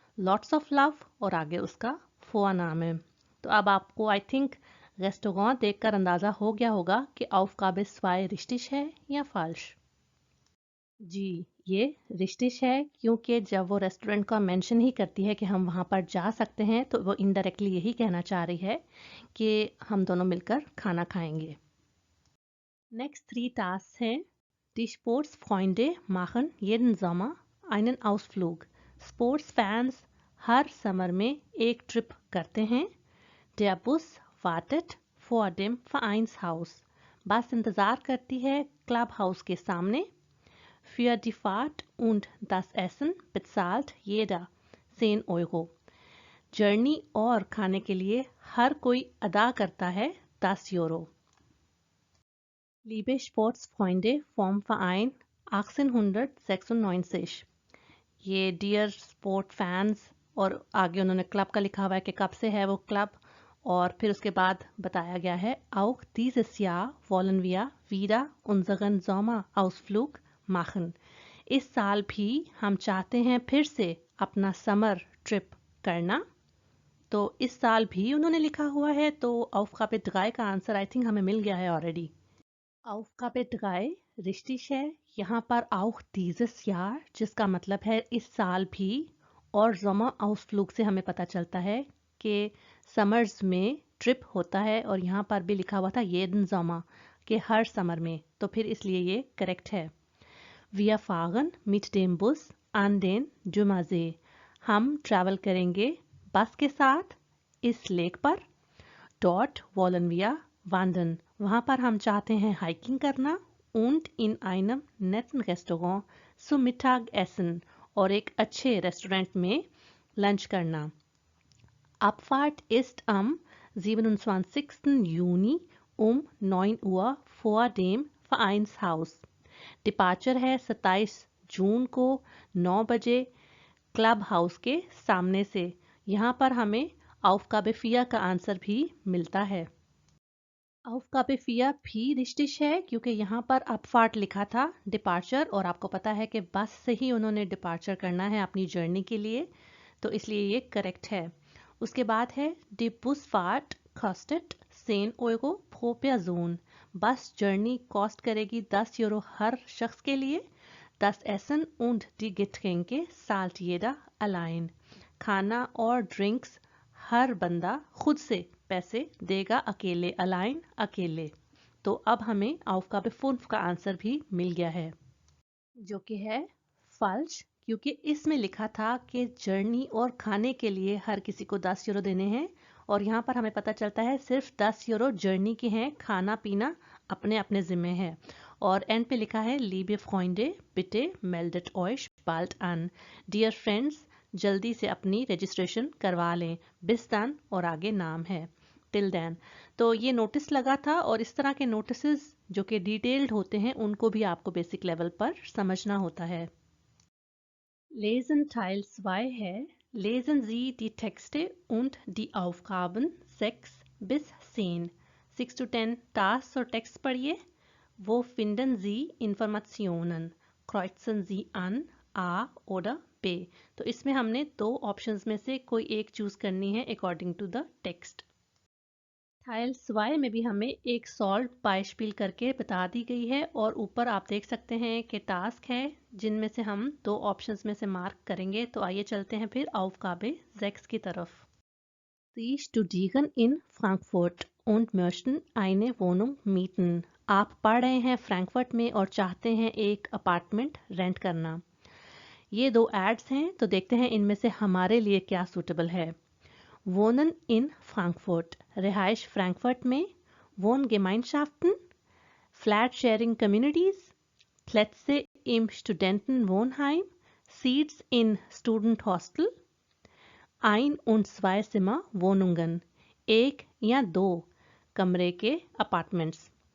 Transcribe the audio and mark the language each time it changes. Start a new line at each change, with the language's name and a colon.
English: Lots of love,
Hindi: और आगे उसका Vorname है। तो अब आपको आई थिंक रेस्टोरेंट देखकर अंदाज़ा हो गया होगा कि Aufgabe 2 richtig है या falsch। जी, ये रिश्तिश है, क्योंकि जब वो रेस्टोरेंट का मेंशन ही करती है कि हम वहाँ पर जा सकते हैं, तो वो इनडायरेक्टली यही कहना चाह रही है कि हम दोनों मिलकर खाना खाएंगे। नेक्स्ट 3 टास्क हैं।
German: Die Sportsfreunde machen jeden Sommer einen Ausflug.
Hindi: Sportsfans हर समर में एक ट्रिप करते हैं।
German: Der Bus wartet vor dem Vereinshaus.
Hindi: बस इंतज़ार करती है क्लब हाउस के सामने।
German: Für die Fahrt und das Essen bezahlt jeder 10 Euro.
Hindi: Journey और खाने के लिए हर कोई अदा करता है 10 euro.
German: Liebe Sportsfreunde vom Verein 1896.
Hindi: ये डियर स्पोर्ट फैंस और आगे उन्होंने क्लब का लिखा हुआ है कि कब से है वो क्लब, और फिर उसके बाद बताया गया है
German: auch dieses Jahr wollen wir wieder unseren Sommerausflug machen.
Hindi: इस साल भी हम चाहते हैं फिर से अपना समर ट्रिप करना। तो इस साल भी उन्होंने लिखा हुआ है, तो Aufgabe 3 का आंसर आई थिंक हमें मिल गया है ऑलरेडी। Aufgabe 3 richtig है। यहाँ पर
German: auch dieses Jahr
Hindi: जिसका मतलब है इस साल भी, और Sommer Ausflug से हमें पता चलता है कि समर्स में ट्रिप होता है, और यहाँ पर भी लिखा हुआ था
German: jeden Sommer
Hindi: के हर समर में, तो फिर इसलिए ये करेक्ट है।
German: Wir fahren mit dem Bus an den Jumersee.
Hindi: हम ट्रैवल करेंगे बस के साथ इस लेक पर।
German: Dort wollen wir wandern.
Hindi: वहाँ पर हम चाहते हैं हाइकिंग करना।
German: Und in einem netten Restaurant zum Mittagessen.
Hindi: और एक अच्छे रेस्टोरेंट में लंच करना।
German: Abfahrt ist am 27. Juni um 9 Uhr vor dem Vereinshaus.
Hindi: Departure है 27 जून को 9 बजे क्लब हाउस के सामने से। यहाँ पर हमें Aufgabe 4 का आंसर भी मिलता है। Aufgabe 4 भी रिश्तिश है, क्योंकि यहाँ पर अपफार्ट लिखा था डिपार्चर, और आपको पता है कि बस से ही उन्होंने डिपार्चर करना है अपनी जर्नी के लिए, तो इसलिए ये करेक्ट है। उसके बाद है
German: Die Busfahrt kostet 10 Euro pro Person.
Hindi: Bus journey cost करेगी 10 यूरो हर शख्स के लिए।
German: Das Essen und die Getränke zahlt jeder allein.
Hindi: खाना और ड्रिंक्स हर बंदा खुद से पैसे देगा अकेले, अलाइन अकेले। तो अब हमें Aufgabe 5 का आंसर भी मिल गया है, जो कि है फल्श, क्योंकि इसमें लिखा था कि जर्नी और खाने के लिए हर किसी को 10 यूरो देने हैं, और यहाँ पर हमें पता चलता है सिर्फ 10 यूरो जर्नी के हैं, खाना पीना अपने अपने जिम्मे है। और एंड पे लिखा है
German: Liebe Freunde, bitte meldet euch bald an.
Hindi: Dear friends, जल्दी से अपनी रजिस्ट्रेशन करवा लें।
German: bis dann
Hindi: और आगे नाम है
English: till then।
Hindi: तो ये नोटिस लगा था, और इस तरह के नोटिस जो कि डिटेल्ड होते हैं उनको भी आपको बेसिक लेवल पर समझना होता है।
German: Lesen Teil 2 है। Lesen Sie die Texte und die Aufgaben 6 bis 10।
Hindi: 6 to 10 task और टेक्स्ट पढ़िए।
German: Wo finden Sie Informationen? Kreuzen Sie an A oder B।
Hindi: तो इसमें हमने 2 ऑप्शंस में से कोई एक चूज करनी है according to the text. Teil 2 में भी हमें एक सॉल्व बाइस्पिल करके बता दी गई है, और ऊपर आप देख सकते हैं कि टास्क है जिनमें से हम 2 ऑप्शंस में से मार्क करेंगे। तो आइए चलते हैं फिर Aufgabe 6 की तरफ।
German: Sie studieren in Frankfurt und möchten eine Wohnung mieten.
Hindi: आप पढ़ रहे हैं फ्रैंकफर्ट में और चाहते हैं एक अपार्टमेंट रेंट करना। ये 2 एड्स हैं, तो देखते हैं इनमें से हमारे लिए क्या सूटेबल है।
German: Wohnen in Frankfurt,
Hindi: रिहाइश फ्रैंकफर्ट में।
German: Wohngemeinschaften,
English: Flat Sharing Communities,
German: Plätze im Studentenwohnheim,
English: Seats in Student Hostel,
German: Ein- und Zwei-Zimmer-Wohnungen,
Hindi: 1 या 2 कमरे के अपार्टमेंट्स।